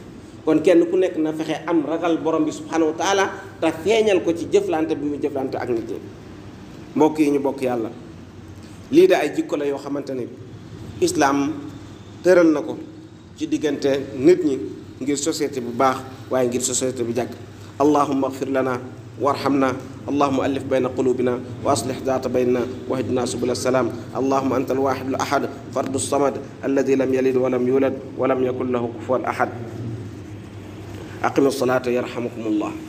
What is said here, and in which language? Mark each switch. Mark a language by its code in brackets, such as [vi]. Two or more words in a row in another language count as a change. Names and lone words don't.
[wo] kon kenn ku nekk na fexe am ragal borom bi [ar] سبحانه وتعالى [wo] te feeñal ko ci jëflante bi mu jëflante ak nit ñi. mbokk yi ñu bokk yàlla, lii de ay jikko la yoo xamante ne islaam tëral na ko ci diggante nit ñi ngir société bu baax waaye ngir société bu jàkk. [ar] اللهم اغفر لنا وارحمنا، اللهم ألف بين قلوبنا وأصلح ذات بيننا واهدنا سبل السلام. اللهم أنت الواحد الأحد الفرد الصمد الذي لم يلد ولم يولد ولم يكن له كفوا أحد. أقيموا الصلاة يرحمكم الله.